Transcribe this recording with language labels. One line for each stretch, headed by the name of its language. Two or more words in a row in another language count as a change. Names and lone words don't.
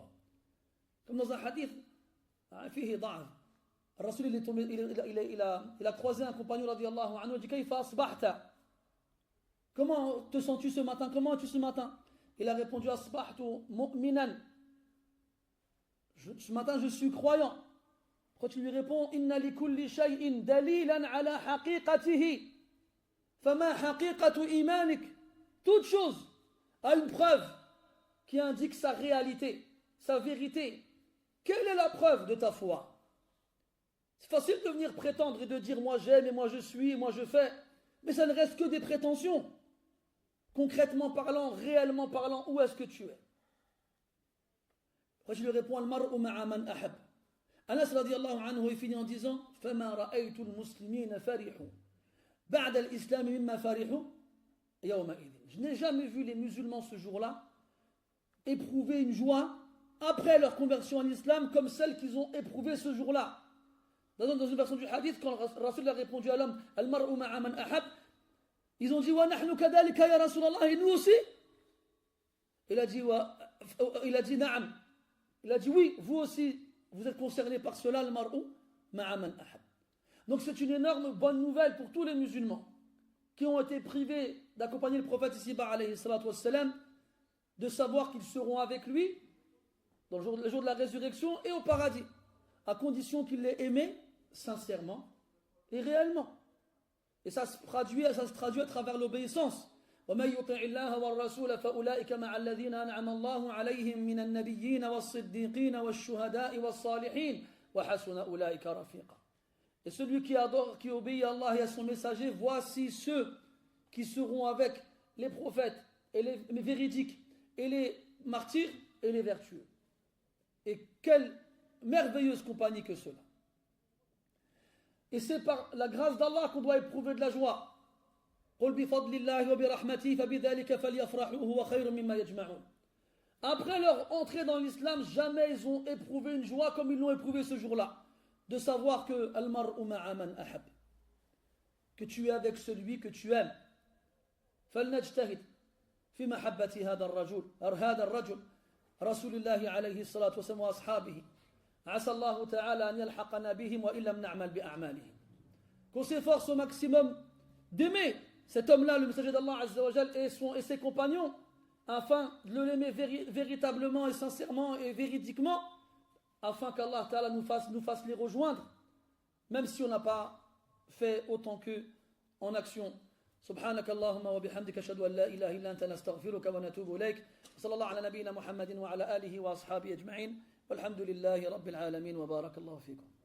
French: Comme dans un hadith, il a croisé un compagnon
Arabic: رضي الله عنه,
French: il dit
Arabic: كيف أصبحت?
French: Comment te sens-tu ce matin? Comment es-tu ce matin? Il a répondu
Arabic: أصبحت مؤمنا.
French: Ce matin je suis croyant. Quand tu lui réponds
Arabic: إن لكل شيء دليلا على حقيقته. فما حقيقة إيمانك.
French: Toute chose a une preuve qui indique sa réalité, sa vérité. Quelle est la preuve de ta foi? C'est facile de venir prétendre et de dire moi j'aime et moi je suis et moi je fais, mais ça ne reste que des prétentions. Concrètement parlant, réellement parlant, où est-ce que tu es? Après je lui réponds
Arabic: المرء مع من أحب. Anas رضي الله عنه
French: il finit en disant
Arabic: فما رأيت المسلمين فرحوا بعد الإسلام مما فرحوا يومئذ.
French: Je n'ai jamais vu les musulmans ce jour-là éprouver une joie après leur conversion en islam comme celle qu'ils ont éprouvée ce jour-là. Dans une version du hadith, quand le Rasul a répondu à l'homme
Arabic: المرء مع من أحب,
French: ils ont dit
Arabic: ونحن كذلك يا رسول الله,
French: et nous aussi? Il a dit Na'am. Il a dit oui, vous aussi, vous êtes concernés par cela,
Arabic: المرء مع من أحب.
French: Donc c'est une énorme bonne nouvelle pour tous les musulmans qui ont été privés d'accompagner le prophète ici-bas,
Arabic: عليه الصلاة والسلام,
French: de savoir qu'ils seront avec lui dans le jour de la résurrection et au paradis, à condition qu'ils l'aient aimé sincèrement et réellement. Et ça se traduit à travers l'obéissance.
Arabic: وَمَنْ يُطِعِ اللَّهَ وَالرَّسُولَ فَأُولَٰئِكَ مَعَ الَّذِينَ أَنْعَمَ اللَّهُ عَلَيْهِمْ مِنَ النَّبِيِّينَ وَالصِّدِّيقِينَ وَالشُّهَدَاءِ وَالصَّالِحِينَ وَحَسُنَ أُولَٰئِكَ رَفِيقًا.
French: Et celui qui adore, qui obéit à Allah et à son messager, voici ceux qui seront avec les prophètes et les véridiques et les martyrs et les vertueux. Et quelle merveilleuse compagnie que cela. Et c'est par la grâce d'Allah qu'on doit éprouver de la joie. Après leur entrée dans l'islam, jamais ils ont éprouvé une joie comme ils l'ont éprouvé ce jour-là. De savoir que que tu es avec celui que tu aimes.
Arabic: فلنجتهد في محبة هذا الرجل رسول الله عليه الصلاة والسلام وأصحابه عسى الله تعالى أن يلحقنا بهم وإن لم نعمل بأعمالهم.
French: Qu'on s'efforce au maximum d'aimer cet homme-là, le messager d'Allah
Arabic: عز وجل,
French: et ses compagnons, afin de l'aimer véritablement et sincèrement et véridiquement, afin qu'
Arabic: الله تعالى
French: nous fasse les rejoindre, même si on n'a pas fait autant qu'eux en action.
Arabic: سبحانك اللهم وبحمدك أشهد أن لا إله إلا أنت نستغفرك ونتوب إليك صلى الله على نبينا محمد وعلى آله وأصحابه أجمعين والحمد لله رب العالمين وبارك الله فيكم.